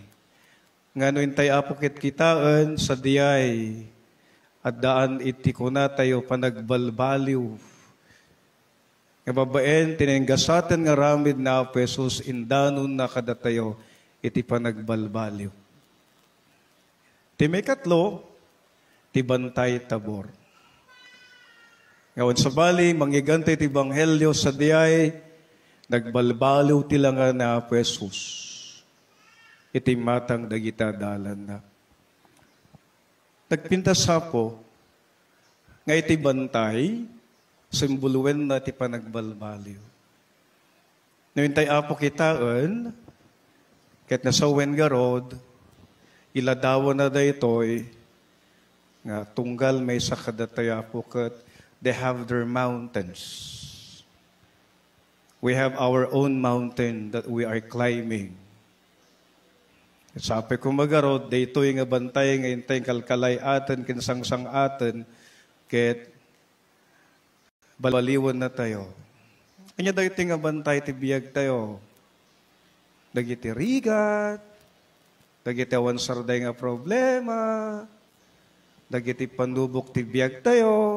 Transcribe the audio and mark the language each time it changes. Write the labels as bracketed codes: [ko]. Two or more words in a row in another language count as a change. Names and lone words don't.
[ilo] Ngano intay Apo ket kitaan sa diyay, at daan iti kuna tayo panagbalbaliw. Nga babaen, tinenggasatan nga ramid na Apo Jesus, indanon na kadatayo, iti panagbalbaliw. Ti may katlo, ti bantay Tabor. Ngayon sa bali, manggigantay ti Ebanghelyo sa diyay, nagbalbaliw ti langan na Apo Jesus. Iti matang dagita dalan na. Nagpintas Apo, nga iti bantay, simbuluwen na ti panagbalbaliw. Nawintay Apo kitaan, ket nasawen garod, iladawan na daytoy, nga tunggal may sakadatay Apo ket [en] they have their mountains. We have our own mountain that we are climbing. [ilo] Sabi ko magarod, daytoy nga bantay nga intay kalkalay aten, kinsangsang aten, ket balbaliwan na tayo. Kanya dagiti nga bantay ti biyag tayo. Dagiti rigat, dagiti awan sarday nga problema, dagiti pandubok ti biyag tayo.